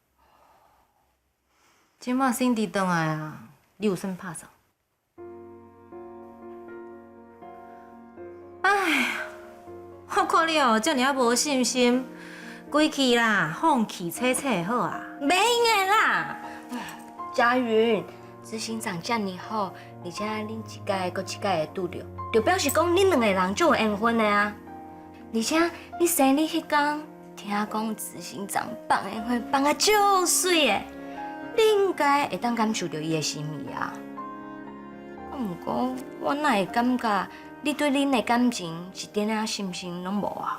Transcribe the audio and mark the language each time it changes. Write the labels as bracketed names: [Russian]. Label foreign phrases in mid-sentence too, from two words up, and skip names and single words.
[Min Nan Chinese] 即摆Cindy倒来啊，你有算拍算？哎呀，我看你哦，遮尔啊无信心，归去啦，放弃切切好啊。没用的啦，佳云，执行长遮尔好，而且恁一届搁一届会拄着，就表示讲恁两个人就有缘分的啊。而且你生日迄天，听讲执行长放的花放啊足水的，你应该会当感受到伊的心意啊。啊，毋过我哪会感觉你对恁的感情一点仔信心拢无啊？